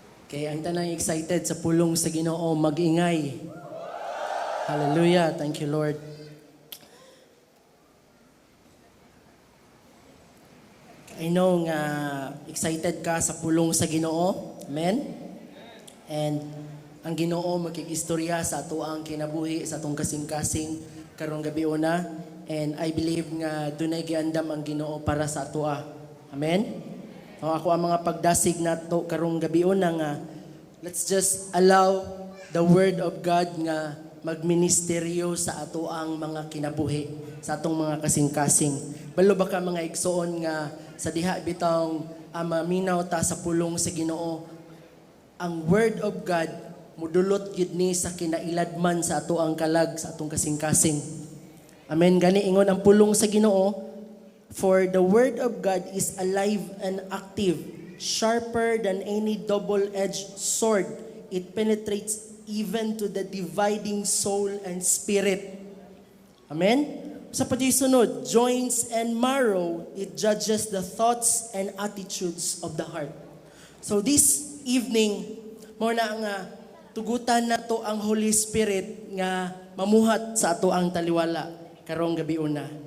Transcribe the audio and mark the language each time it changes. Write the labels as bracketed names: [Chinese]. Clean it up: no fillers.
[Cebuano] Kaya ang tanang excited sa pulong sa Ginoo, mag-ingay. Hallelujah. [English] Thank you, Lord. [Cebuano] I know nga excited ka sa pulong sa Ginoo. Amen? And ang Ginoo magkikistorya sa ato ang kinabuhi sa atong kasing-kasing karong gabi una. [English] And I believe [Cebuano] nga dunay giandam ang Ginoo para sa atoa. Amen? O ako ang mga pagdasig nato karong gabi una nga [English] let's just allow the word of God [Cebuano] nga magministeryo sa ato ang mga kinabuhi, sa atong mga kasing-kasing. Balo ba ka mga igsoon nga sa diha bitang maminaw ta sa pulong sa Ginoo, ang word of God mudulot gid ni sa kinailadman sa ato ang kalag sa atong kasing-kasing. Amen. Gani ingon ang pulong sa Ginoo, [English] for the word of God is alive and active, sharper than any double-edged sword. It penetrates even to the dividing soul and spirit. Amen? [Cebuano] Sa sunod, [English] joints and marrow, it judges the thoughts and attitudes of the heart. [Cebuano] So this evening, mo na nga tugutan na to ang Holy Spirit nga mamuhat sa ato ang taliwala karong gabi una.